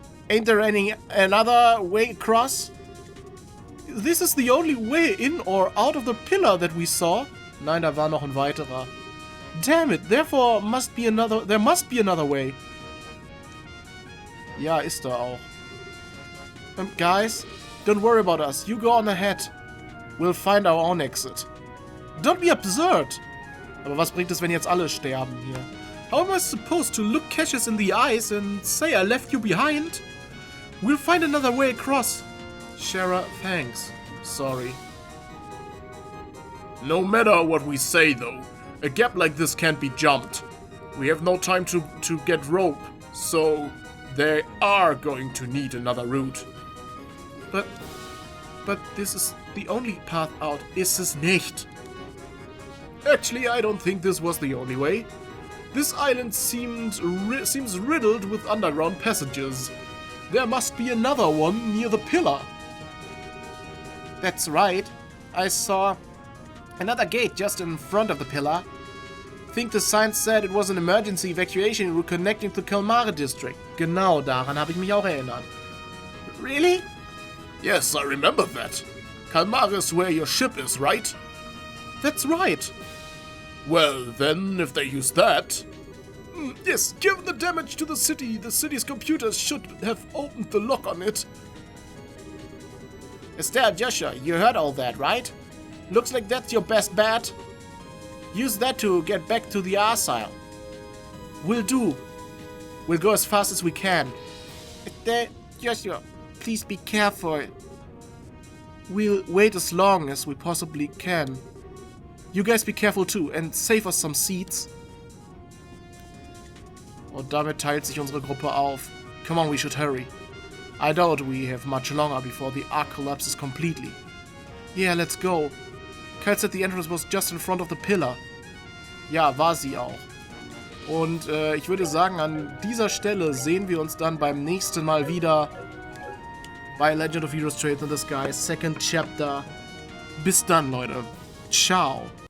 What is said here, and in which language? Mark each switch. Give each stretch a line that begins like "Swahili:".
English: Ain't there another way across? This is the only way in or out of the pillar that we saw.
German: Nein, da war noch ein weiterer.
English: Damn it, there must be another way.
German: Ja, ist da auch.
English: Guys, don't worry about us. You go on ahead. We'll find our own exit. Don't be absurd.
German: Aber was bringt es, wenn jetzt alle sterben hier?
English: How am I supposed to look Cassius in the eyes and say I left you behind? We'll find another way across. Shara, thanks. Sorry. No matter what we say, though, a gap like this can't be jumped. We have no time to get rope, so they are going to need another route. But this is the only path out,
German: ist es nicht?
English: Actually, I don't think this was the only way. This island seems riddled with underground passages. There must be another one near the pillar. That's right. I saw another gate just in front of the pillar. Think the sign said it was an emergency evacuation route connecting to Kalmare district.
German: Genau, daran habe ich mich auch erinnert.
English: Really? Yes, I remember that. Kalmare is where your ship is, right? That's right. Well, then, if they use that... Yes, given the damage to the city's computers should have opened the lock on it. Estelle, Joshua, you heard all that, right? Looks like that's your best bet. Use that to get back to the arsile. Will do. We'll go as fast as we can. Estelle, Joshua, please be careful. We'll wait as long as we possibly can. You guys be careful too and save us some seats.
German: Und damit teilt sich unsere Gruppe auf.
English: Come on, we should hurry. I doubt we have much longer before the arc collapses completely. Yeah, let's go. Kyle said the entrance was just in front of the pillar.
German: Ja, war sie auch. Und ich würde sagen, an dieser Stelle sehen wir uns dann beim nächsten Mal wieder bei Legend of Heroes Trails in the Sky, Second Chapter. Bis dann, Leute. Ciao.